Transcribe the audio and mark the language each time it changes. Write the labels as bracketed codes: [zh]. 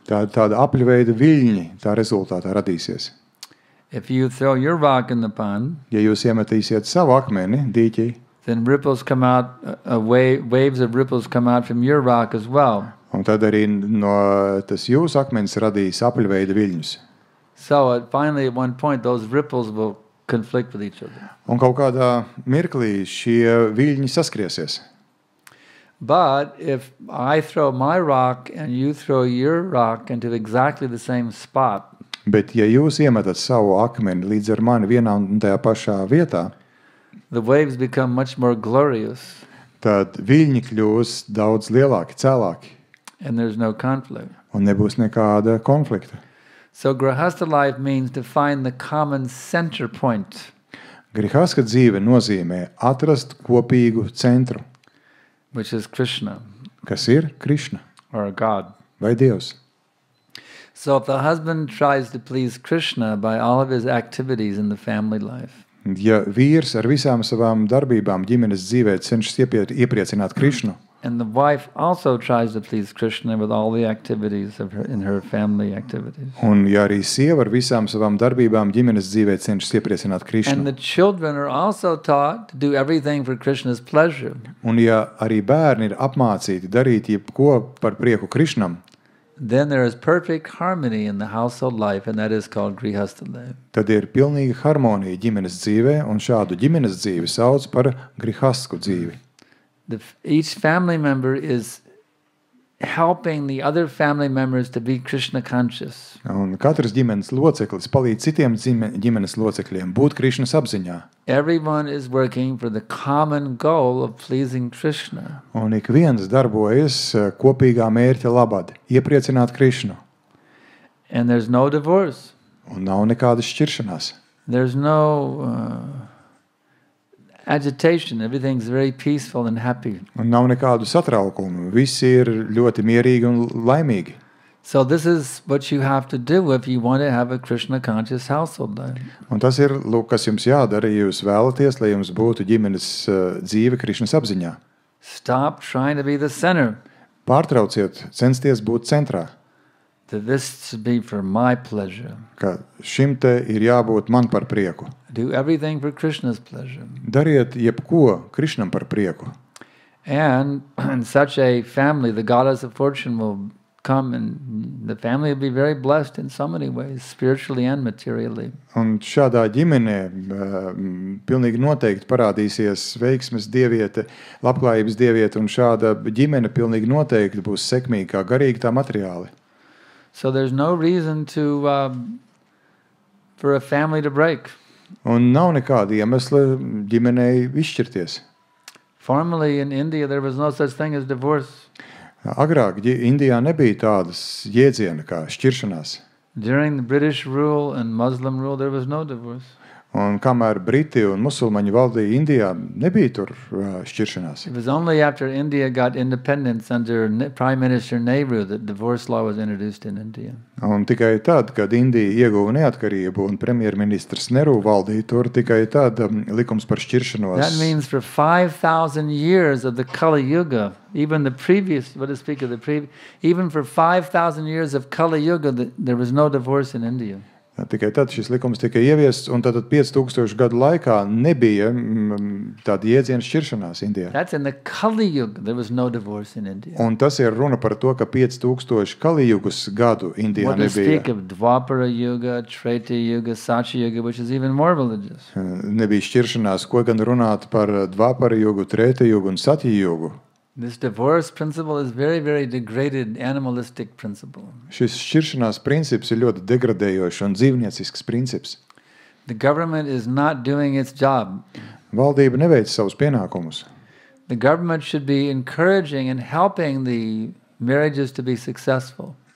[lv] tāda apļveida viļņi tā rezultātā radīsies. [en] If you throw your rock in the pond, [lv] Ja jūs iemetīsiet savu akmeni dīķī, [en] then ripples come out, waves of ripples come out from your rock as well. [lv] un tad arī no tas jūsu akmenis radīs apļveida viļņus. [en] So finally, at one point, those ripples will conflict with each other. [lv] Un kaut kādā mirklī šie viļņi saskriesies. [en] But if I throw my rock and you throw your rock into exactly the same spot, [lv] Bet ja jūs iemetat savu akmeni līdz ar mani vienā un tajā pašā vietā, [en] the waves become much more glorious [lv] tad viļņi kļūs daudz lielāki, cēlāki, [en] and there's no conflict. [lv] un nebūs nekāda konflikta. [en] So grihastha life means to find the common center point, [lv] Grihastha dzīve nozīmē atrast kopīgu centru, [en] which is Krishna [lv] kas ir Krišna [en] or God. [lv] vai Dievs. [en] So if the husband tries to please Krishna by all of his activities in the family life, [lv] Ja vīrs ar visām savām darbībām ģimenes dzīvē cenšas iepriecināt Krišnu, [en] and the wife also tries to please Krishna with all the activities of in her family activities, [lv] un ja arī sieva ar visām savām darbībām ģimenes dzīvē cenšas iepriecināt [en] and [lv] Krišnu, [en] the children are also taught to do everything for Krishna's pleasure, [lv] un ja arī bērni ir apmācīti darīt jebko par prieku Krišnam, [en] then there is perfect harmony in the household life, and that is called grihastha life. [lv] tad ir pilnīga harmonija ģimenes dzīvē, un šādu ģimenes dzīvi sauc par grihasku dzīvi. [en] Each family member is helping the other family members to be Krishna conscious. [lv] Un katrs ģimenes loceklis palīdz citiem ģimenes locekļiem būt Krišnas apziņā. [en] Everyone is working for the common goal of pleasing Krishna. [lv] Un ik viens darbojas kopīgā mērķa labad, iepriecināt Krišnu. [en] And there's no divorce. [lv] Un nav nekādas šķiršanās. [en] There's no agitation. Everything's very peaceful and happy. [lv] Un nav nekādu satraukumu. Visi ir ļoti mierīgi un laimīgi. [en] So this is what you have to do if you want to have a Krishna conscious household life. [lv] Un tas ir, lūk, kas jums jādara, ja jūs vēlaties, lai jums būtu ģimenes dzīve Krišnas apziņā. [en] Stop trying to be the center. [lv] Pārtrauciet, censties būt centrā. [en] That this should be for my pleasure. [lv] Ka šim te ir jābūt man par prieku. [en] Do everything for Krishna's pleasure. [lv] Dariet jebko Krišnam par prieku. [en] And in such a family, the goddess of fortune will come and the family will be very blessed in so many ways, spiritually and materially. [lv] Un šādā ģimenē pilnīgi noteikti parādīsies veiksmes dieviete, labklājības dieviete, un šāda ģimene pilnīgi noteikti būs sekmīga kā garīgi, tā materiāli. [en] So there's no reason for a family to break. [lv] Un nav nekāda iemesla ģimenei izšķirties. [en] Formerly in India, there was no such thing as divorce. [lv] Agrāk Indijā nebija tādas jēdziena kā šķiršanās. [en] During the British rule and Muslim rule, there was no divorce. [lv] Un kamēr Briti un musulmaņi valdīja Indijā, nebija tur šķiršanās. [en] It was only after India got independence under Prime Minister Nehru that divorce law was introduced in India. [lv] Un tikai tad, kad Indija ieguva neatkarību un premjerministrs Nehru valdīja tur, tikai tad likums par šķiršanos. [en] That means for 5,000 years of the Kali Yuga, even the previous, even for 5,000 years of Kali Yuga, there was no divorce in India. [lv] Tikai tad šis likums tika ieviests, un tad 5000 gadu laikā nebija tāda jēdziena šķiršanās Indijā. [en] That's in the Kali Yuga. There was no divorce in India. [lv] Un tas ir runa par to, ka 5000 Kalijugas gadu Indijā [en] What to [lv] nebija. [en] speak of Dvapara Yuga, Treta Yuga, Satya Yuga, which is even more religious. [lv] Nebija šķiršanās, ko gan runāt par Dvapara jugu, Treta jugu un Satya jugu. [en] This divorce principle is very, very degraded, animalistic principle. [lv] Šis šķiršanās princips ir ļoti degradējošs un dzīvniecisks princips. [en] The government is not doing its job. [lv] Valdība neveic savus pienākumus. [en] The government should be encouraging and helping the marriages to be successful.